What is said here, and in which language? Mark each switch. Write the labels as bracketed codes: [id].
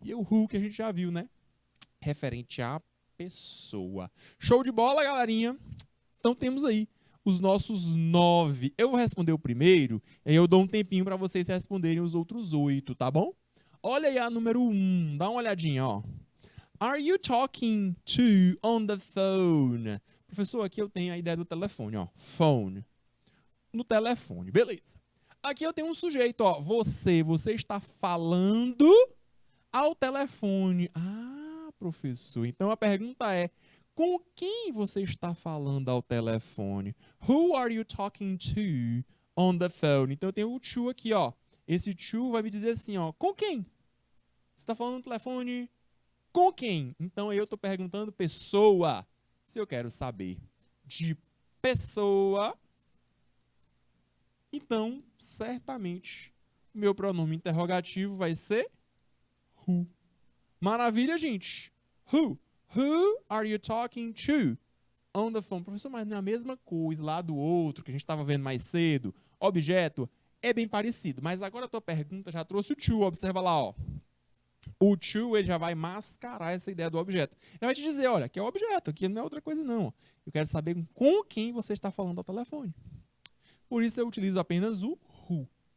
[pt] E o who que a gente já viu, né? Referente à pessoa. Show de bola, galerinha? Então temos aí os nossos 9. Eu vou responder o primeiro, e aí eu dou um tempinho para vocês responderem os outros 8, tá bom? Olha aí a número 1, dá uma olhadinha, ó. [en] are you talking to on the phone? [pt] Professor, aqui eu tenho a ideia do telefone, ó. Phone. No telefone, beleza. Aqui eu tenho um sujeito, ó. Você está falando ao telefone. Ah, professor. Então a pergunta é: com quem você está falando ao telefone? [en] Who are you talking to on the phone? [pt] Então eu tenho o to aqui, ó. Esse to vai me dizer assim, ó. Com quem? Você está falando no telefone com quem? Então eu estou perguntando pessoa. Se eu quero saber de pessoa, então certamente o meu pronome interrogativo vai ser who. Maravilha, gente. Who? [en] Who are you talking to on the phone? [pt] Professor, mas não é a mesma coisa lá do outro que a gente estava vendo mais cedo. Objeto é bem parecido, mas agora a tua pergunta já trouxe o to. Observa lá, ó. O to ele já vai mascarar essa ideia do objeto. Ele vai te dizer, olha, aqui é o objeto, aqui não é outra coisa não. Eu quero saber com quem você está falando ao telefone. Por isso eu utilizo apenas o who.